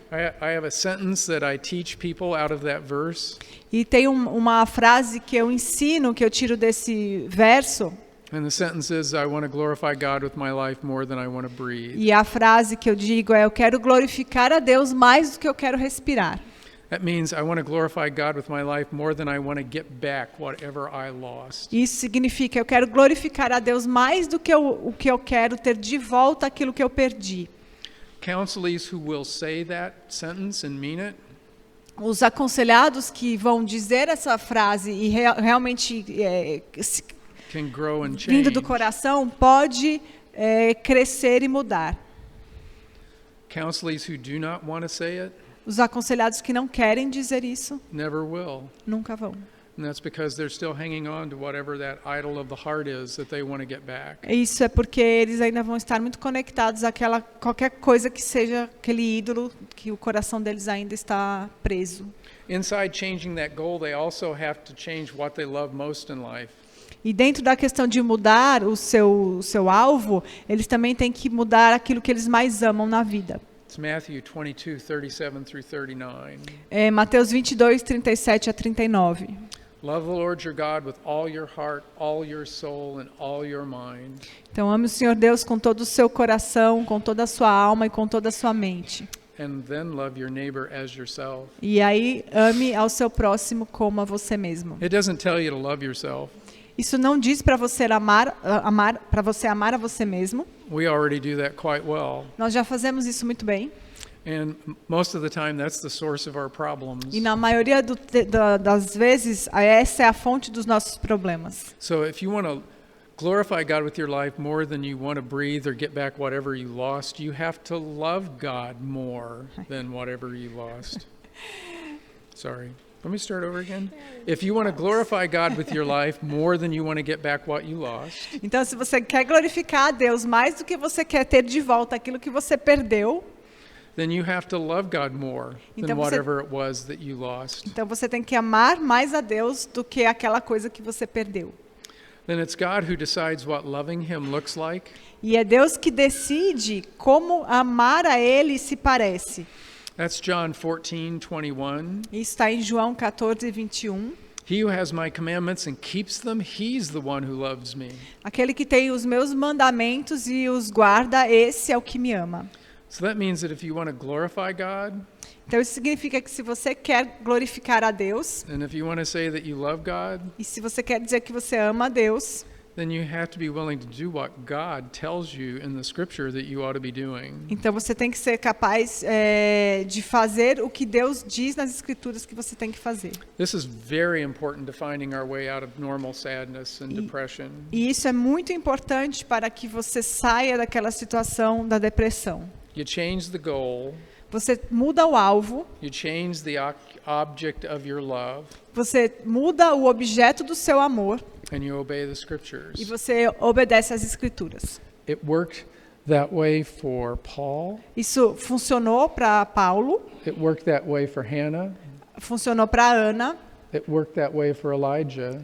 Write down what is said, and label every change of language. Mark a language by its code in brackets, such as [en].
[en] I have a sentence that I teach people out of that verse. [pt] E tem uma frase que eu ensino, que eu tiro desse verso. [en] And the sentence is, I want to glorify God with my life more than I want to breathe. [pt] E a frase que eu digo é: eu quero glorificar a Deus mais do que eu quero respirar. [en] That means I want to glorify God with my life more than I want to get back whatever I lost. [pt] Isso significa eu quero glorificar a Deus mais do que o que eu quero ter de volta aquilo que eu perdi. [en] Counselees who will say that sentence and mean it. [pt] Os aconselhados que vão dizer essa frase e realmente [en] Can grow and change. [pt] vindo do coração pode crescer e mudar. [en] Counselees who do not want to say it. [pt] Os aconselhados que não querem dizer isso [en] Never will. [pt] nunca vão. [en] And that's because they're still hanging on to whatever that idol of the heart is that they want to get back. [pt] Isso é porque eles ainda vão estar muito conectados àquela qualquer coisa que seja aquele ídolo que o coração deles ainda está preso. [en] Inside changing that goal, they also have to change what they love most in life. [pt] E dentro da questão de mudar o seu alvo, eles também têm que mudar aquilo que eles mais amam na vida. [en] It's Matthew 22, 37 through 39. [pt] É Mateus 22, 37 a 39. [en] Love the Lord your God with all your heart, all your soul, and all your mind. [pt] Então ame o Senhor Deus com todo o seu coração, com toda a sua alma e com toda a sua mente. [en] And then love your neighbor as yourself. [pt] E aí ame ao seu próximo como a você mesmo. [en] It doesn't tell you to love yourself. [pt] Isso não diz para você amar a você mesmo. [en] We already do that quite well. [pt] Nós já fazemos isso muito bem. [en] And most of the time that's the source of our problems. [pt] E na maioria das vezes, essa é a fonte dos nossos problemas. [en] So if you want to glorify God with your life more than you want to breathe or get back whatever you lost, you have to love God more than whatever you lost. Sorry. Let me start over again. If you want to glorify God with your life more than you want to get back what you lost. [pt] Então, se você quer glorificar a Deus mais do que você quer ter de volta aquilo que você perdeu, [en] then you have to love God more than whatever it was that you lost. [pt] Então você tem que amar mais a Deus do que aquela coisa que você perdeu. [en] Then it's God who decides what loving him looks like. [pt] E é Deus que decide como amar a Ele se parece. [en] That's John 14:21. [pt] Isso está em João 14, 21. [en] He who has my commandments and keeps them, he's the one who loves me. [pt] Aquele que tem os meus mandamentos e os guarda, esse é o que me ama. [en] So that means that if you want to glorify God, [pt] então isso significa que se você quer glorificar a Deus, [en] and if you want to say that you love God, [pt] e se você quer dizer que você ama a Deus, [en] then you have to be willing to do what God tells you in the scripture that you ought to be doing. [pt] Então você tem que ser capaz de fazer o que Deus diz nas escrituras que você tem que fazer. [en] This is very important to finding our way out of normal sadness and depression. [pt] E isso é muito importante para que você saia daquela situação da depressão. [en] You change the goal. [pt] Você muda o alvo. [en] You change the object of your love. [pt] Você muda o objeto do seu amor. [en] And you obey the scriptures. [pt] E você obedece às escrituras. [en] It worked that way for Paul. [pt] Isso funcionou para Paulo. [en] It worked that way for Hannah. [pt] Funcionou para Ana. [en] It worked that way for Elijah.